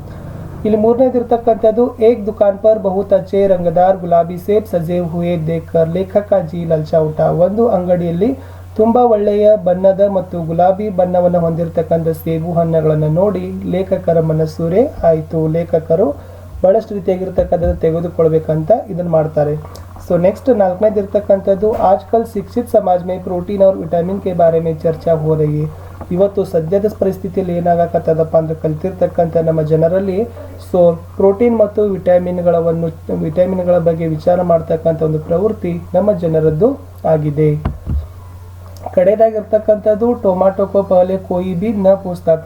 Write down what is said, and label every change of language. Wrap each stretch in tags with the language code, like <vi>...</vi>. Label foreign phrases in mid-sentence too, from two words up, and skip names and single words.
<kn>ಇಲ್ಲಿ ಮೂರನೇದಿರ್ತಕ್ಕಂಥದ್ದು</kn> <hi>एक दुकान पर बहुत अच्छे रंगदार गुलाबी सेब सजे हुए देखकर लेखक जी ललचा उठा।</hi> <kn>ಒಂದು ಅಂಗಡಿಯಲ್ಲಿ ತುಂಬಾ ಒಳ್ಳೆಯ ಬಣ್ಣದ ಮತ್ತು ಗುಲಾಬಿ ಬಣ್ಣವನ್ನು ಹೊಂದಿರತಕ್ಕಂಥ ಸೇಬು ಹಣ್ಣುಗಳನ್ನು ನೋಡಿ ಲೇಖಕರ ಮನಸ್ಸೂರೆ ಆಯಿತು। ಲೇಖಕರು ಬಹಳಷ್ಟು ರೀತಿಯಾಗಿರ್ತಕ್ಕಂಥದ್ದು ತೆಗೆದುಕೊಳ್ಬೇಕಂತ ಇದನ್ನು ಮಾಡ್ತಾರೆ।</kn> <en>so next</en> <hi>ನಾಲ್ಕನೇದಿರ್ತಕ್ಕಂಥದ್ದು आजकल शिक्षित समाज में प्रोटीन और विटामिन के बारे में चर्चा हो रही है।</hi> <kn>ಇವತ್ತು ಸದ್ಯದ ಪರಿಸ್ಥಿತಿಯಲ್ಲಿ ಏನಾಗಕತ್ತದಪ್ಪ ಅಂದ್ರೆ ಕಲ್ತಿರ್ತಕ್ಕಂಥ ನಮ್ಮ ಜನರಲ್ಲಿ ಸೊ ಪ್ರೋಟೀನ್ ಮತ್ತು ವಿಟಮಿನ್ಗಳ ಬಗ್ಗೆ ವಿಚಾರ ಮಾಡ್ತಕ್ಕಂಥ ಒಂದು ಪ್ರವೃತ್ತಿ ನಮ್ಮ ಜನರದ್ದು ಆಗಿದೆ।</kn> <hi>ಕಡೆದಾಗಿರ್ತಕ್ಕಂಥದ್ದು टोमैटो को पहले कोई भी न पूछता था।</hi>